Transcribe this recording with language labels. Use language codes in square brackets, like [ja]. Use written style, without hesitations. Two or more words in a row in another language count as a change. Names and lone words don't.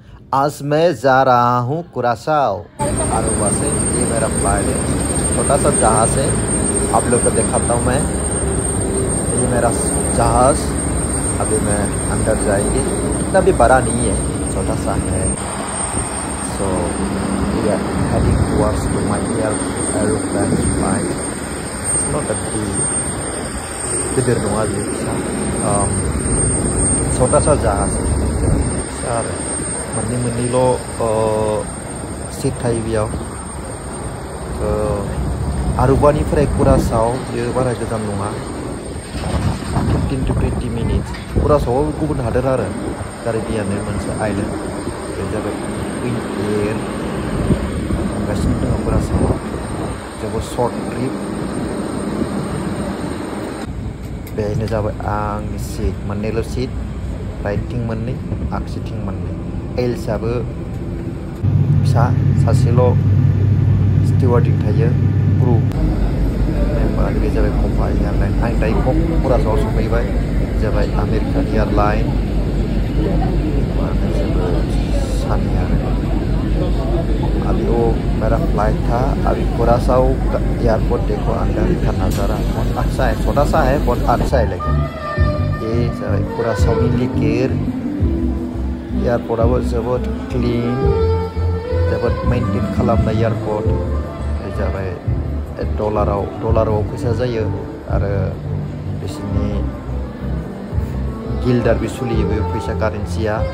[hi] आज मैं जा रहा हूँ कुरासाओ अरुबा से। ये मेरा फ्लाइट है, छोटा सा जहाज़ है। आप लोग को दिखाता हूँ मैं। ये मेरा जहाज़, अभी मैं अंदर जाएंगे। इतना भी बड़ा नहीं है, छोटा सा है। [en] सो we are heading towards to my aeroplane flight. It's not a big, [brx] गिदिर नङा बेयो फिसा, [hi] छोटा सा जहाज़ [brx] फिसा आरो मोननैल' सीट थायो बेयाव। आरुबानिफ्राय कुरासाव बेयो बारा गोजान नङा, [en] 15 to 20 minutes। [brx] कुरासावआ गुबुन हादोर आरो कारिबियाननि मोनसे आइलेन्ड। बे जाबाय क्वीन एयार थांगासिनो दङ कुरासावआव। जोबोद [en] short trip. [brx] बेहायनो जाबाय आंनि सीट, मोननैल' सीट, राइटथिं मोननै, आगसिथिं मोननै। एल्सआबो फिसा, सासेल' स्टिवार्डिं थायो, [en] crew member. [brx] बे जाबाय कम्पा एयारलाइन। आं दायो कुरासावआव सफैबाय। जाबाय आमेरिकान एयारलाइन। जोबोद सानि आरो। [hi] अभी वो मेरा फ्लाइट था। अभी कुरासाओ एयरपोर्ट देखो, अंदर का नज़ारा बहुत अच्छा है। छोटा सा है, बहुत अच्छा है। लेकिन ये [brx] जाबाय कुरासावनि लिकेर एयरपोर्टआबो जोबोद क्लीन, जोबोद मेनटेन खालामनाय एयरपोर्ट। बे जाबाय डलाराव फैसा जायो आरो बिसोरनि गिल्डारबो सोलियो बे फैसा कारेन्सिया।